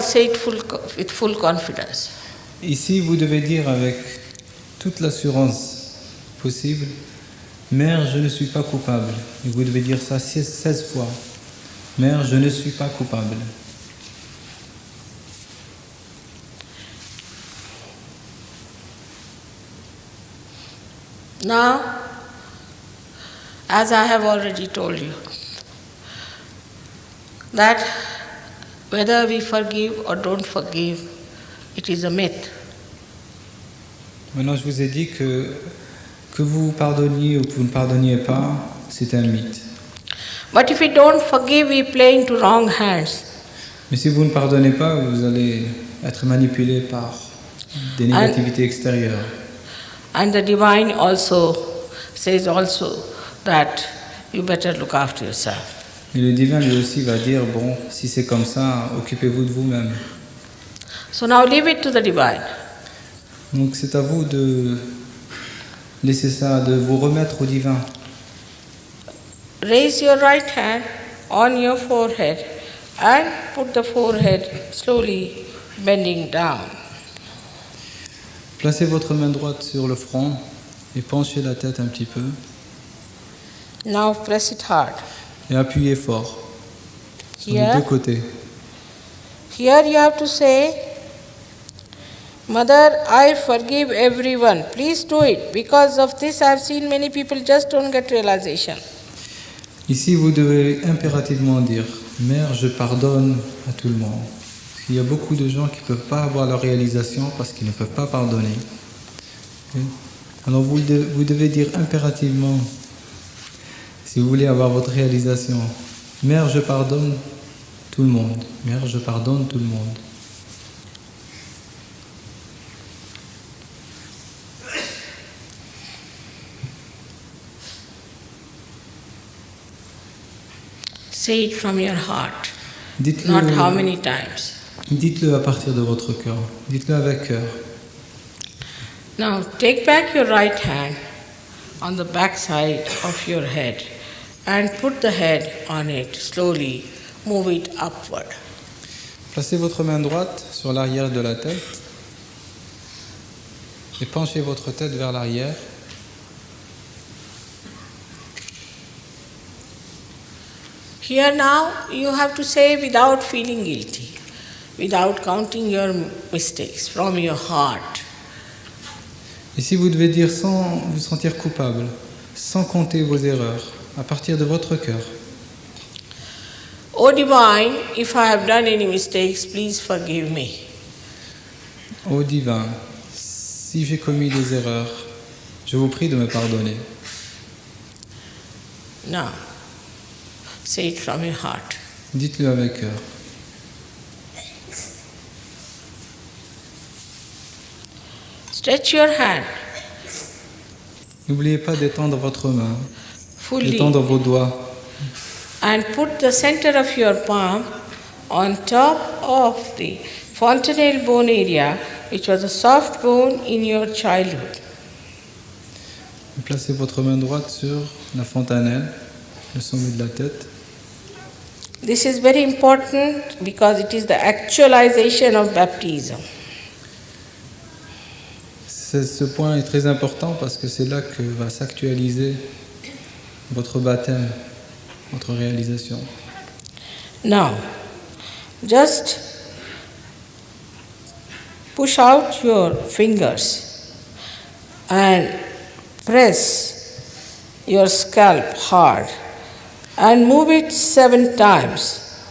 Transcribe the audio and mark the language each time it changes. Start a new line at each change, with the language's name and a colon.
English: Say it with full confidence.
French: Ici, vous devez dire avec toute l'assurance possible, Mère, je ne suis pas coupable. Et vous devez dire ça 16 fois. Mère, je ne suis pas coupable.
English: Now, as I have already told you, that whether we forgive or don't forgive, it is a myth.
French: Maintenant, je vous ai dit que vous pardonniez ou que vous ne pardonniez pas, c'est un mythe.
English: But if we don't forgive, we play into wrong hands.
French: Mais si vous ne pardonnez pas, vous allez être manipulé par des négativités extérieures.
English: And the divine also says also that you better look after yourself.
French: Et le divin lui aussi va dire, bon, si c'est comme ça, occupez-vous de vous-même.
English: So now leave it to the divine.
French: Donc c'est à vous de laisser ça, de vous remettre au divin.
English: Raise your right hand on your forehead and put the forehead slowly bending down.
French: Placez votre main droite sur le front et penchez la tête un petit peu
English: Now press it hard.
French: et appuyez fort sur les
English: Here.
French: deux côtés.
English: Here you have to say, Mother, I forgive everyone. Please do it. Because of this, I have seen many people just don't get realization.
French: Ici, vous devez impérativement dire, Mère, je pardonne à tout le monde. Il y a beaucoup de gens qui ne peuvent pas avoir leur réalisation parce qu'ils ne peuvent pas pardonner. Alors vous devez dire impérativement, si vous voulez avoir votre réalisation, Mère, je pardonne tout le monde. Mère, je pardonne tout le monde.
English: Say it from your heart,
French: Dites-le,
English: not how many times.
French: dites-le à partir de votre cœur. Dites-le avec cœur.
English: Now take back your right hand on the back side of your head and put the head on it slowly. Move it upward.
French: Placez votre main droite sur l'arrière de la tête et penchez votre tête vers l'arrière.
English: Here now, you have to say without feeling guilty, without counting your mistakes, from your heart.
French: Ici, vous devez dire sans vous sentir coupable, sans compter vos erreurs, à partir de votre cœur.
English: O Divine, if I have done any mistakes, please forgive me.
French: Ô divin, si j'ai commis des erreurs, je vous prie de me pardonner.
English: Now, say it from your heart.
French: Dites-le avec cœur.
English: Stretch your hand
French: N'oubliez pas d'étendre votre main,
English: fully
French: d'étendre vos doigts
English: and put the center of your palm on top of the fontanelle bone area, which was a soft bone in your childhood.
French: Placez votre main droite sur la fontanelle, le sommet de la tête.
English: This is very important because it is the actualization of baptism.
French: Ce point est très important parce que c'est là que va s'actualiser votre baptême, votre réalisation.
English: Now, just push out your fingers and press your scalp hard and move it 7 times.